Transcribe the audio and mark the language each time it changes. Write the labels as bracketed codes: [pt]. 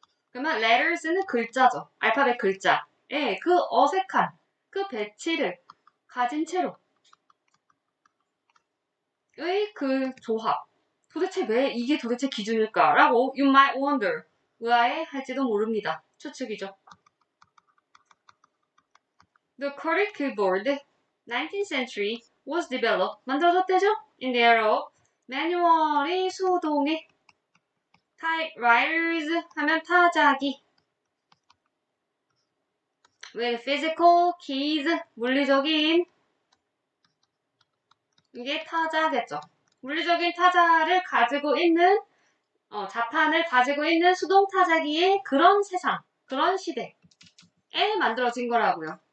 [ko] 그러면 letters는 글자죠. 알파벳 글자. 예, 그 어색한, 그 배치를 가진 채로 의 그 조합. 도대체 왜 이게 도대체 기준일까라고 [en] you might wonder. [ko] 의아해 할지도 모릅니다. 추측이죠. [en] The Cordic keyboard, 19th century, was developed. [ko] 만들어졌대죠? [en] In the era of [ko] 매뉴얼이 수동의 [en] typewriters [ko] 하면 타자기. [en] With physical keys, [ko] 물리적인 이게 타자겠죠. 물리적인 타자를 가지고 있는 자판을 가지고 있는 수동 타자기의 그런 세상, 그런 시대에 만들어진 거라고요.